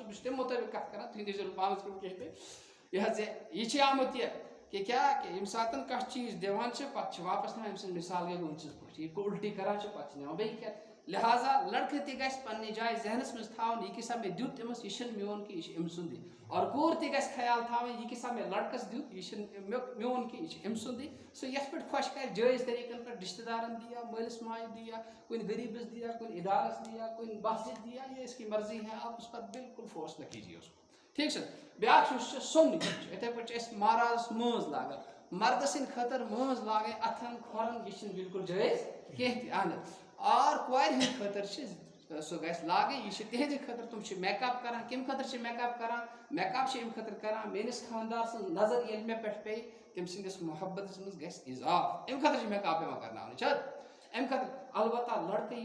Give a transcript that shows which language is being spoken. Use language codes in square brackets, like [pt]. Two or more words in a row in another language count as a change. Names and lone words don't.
[ks] بہٕ چھُس تمہِ مُطٲبق کتھ کران تُہۍ دیٖزیو نہٕ پانس کُن کینٛہہ تہِ یہِ حظ یہِ چھِ آمُت یہِ کہ کیٛاہ کہ ییٚمہِ ساتہٕ کانٛہہ چیٖز دِوان چھِ پتہٕ چھِ واپس نِوان أمۍ سٕنٛز مثال گٔے ہوٗنۍ سٕنٛز پٲٹھۍ یہِ اُلٹی کران چھِ پتہٕ چھِ نِوان بیٚیہِ کھٮ۪تھ لہذا لڑکہٕ تہِ گژھِ پننہِ جایہِ ذہنس منٛز تھاوُن یہِ کیٛاہ سا مےٚ دیُت أمِس یہِ چھُنہٕ میون کینٛہہ یہِ چھُ أمۍ سُنٛدٕے اور کوٗر تہِ گژھِ خیال تھاوٕنۍ یہِ کیٛاہ سا مےٚ لڑکس دیُت یہِ چھُنہٕ میون کینٛہہ یہِ چھُ أمۍ سُنٛدٕے سُہ یتھ پٲٹھۍ خۄش کرِ جٲیز طریٖقن پٮ۪ٹھ رشتہٕ دارن دِیا مٲلِس ماجہِ دِیا کُنہِ غریٖبس دِیا کُنہِ ادارس دِیا کُنہِ مسجد دِیا [ur] یہ اس کی مرضی ہے آپ اس پر بالکل فورس نہ کیجیے اس کو [ks] ٹھیک چھا بیاکھ یُس چھُ سۄن یہِ چھُ یِتھے پٲٹھۍ چھِ أسۍ مہرازس مٲنٛز لاگان مردٕ سٕنٛدِ خٲطرٕ مٲنٛز لاگٕنۍ اتھن کھۄرن یہِ چھُنہٕ بالکل جٲیز کینٛہہ تہِ اہن حظ اور کورِ ہٕنٛدِ خٲطرٕ چھِ سُہ گژھِ لاگٕنۍ یہِ چھِ تِہنٛدِ خٲطرٕ تِم چھِ میک اپ کران کمہِ خٲطرٕ چھِ میک اپ کران میک اپ چھِ امہِ خٲطرٕ کران میٲنِس خانٛدار سٕنٛز نظر ییٚلہِ مےٚ پٮ۪ٹھ پیٚیہِ تٔمۍ سٕنٛدِس محبتس منٛز گژھِ اضافہٕ امہِ خٲطرٕ چھِ میک اپ یِوان کرناونہٕ چھِ حظ امہِ خٲطرٕ البتہ لڑکہٕ